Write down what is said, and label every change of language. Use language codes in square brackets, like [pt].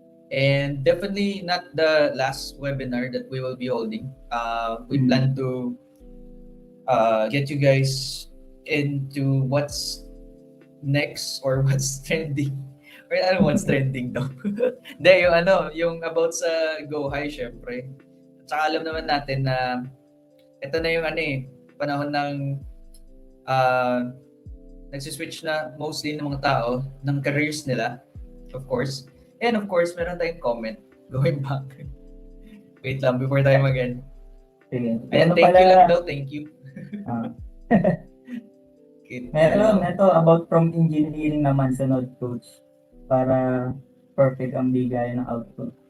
[en] And definitely not the last webinar that we will be holding. We plan to get you guys into what's next or what's trending. Or I don't know what's trending daw. [tl] Hindi, yung about sa Go High, syempre. At saka alam naman natin na ito na yung panahon ng nagsiswitch na mostly ng mga tao ng careers nila, of course. [en] And of course, [tl] meron tayong [en] comment going back. [tl] Wait lang, before tayo mag-end. Sige. Ayan, thank you lang daw, thank you. Meron, ito about from engineering naman sa Node Coach para perfect ang bigay ng output.